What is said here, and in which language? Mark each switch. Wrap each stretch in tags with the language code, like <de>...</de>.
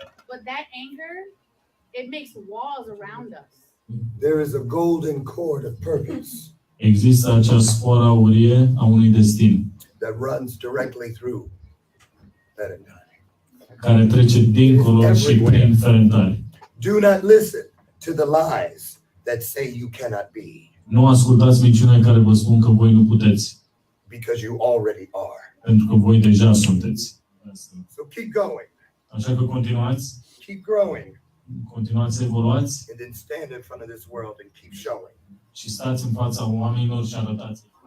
<en>But that anger, it makes walls around us. There is a golden cord of purpose.</en> <ro>Există acea sfoară aurie a unui destin</ro> <en>that runs directly through Ferentari.</en> <ro>Care trece dincolo și prin Ferentari.</ro> <en>Do not listen to the lies that say you cannot be.</en> <ro>Nu ascultați minciunile care vă spun că voi nu puteți.</ro> <en>Because you already are.</en> <ro>Pentru că voi deja sunteți.</ro> <en>So keep going.</en> <ro>Așa că continuați.</ro> <en>Keep growing.</en> <ro>Continuați să evoluați.</ro> <en>And then stand in front of this world and keep showing.</en> <ro>Și stați în fața oamenilor și arătați.</ro>